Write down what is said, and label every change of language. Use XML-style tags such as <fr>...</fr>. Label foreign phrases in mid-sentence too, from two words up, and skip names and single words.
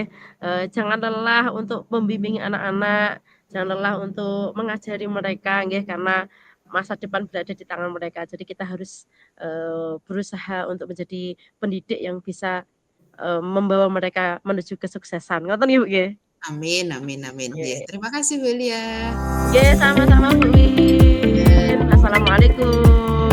<id>Jangan lelah untuk membimbing anak-anak, jangan lelah untuk mengajari mereka nggih, karena masa depan berada di tangan mereka. Jadi kita harus, berusaha untuk menjadi pendidik yang bisa, membawa mereka menuju kesuksesan.</id> <jv>Ngoten nggih, Bu, nggih?</jv> <id>Amin amin amin. Ya, Nggih. terima kasih Bu Lia. Nggih, sama-sama Bu Win. Ya. Assalamualaikum.</id>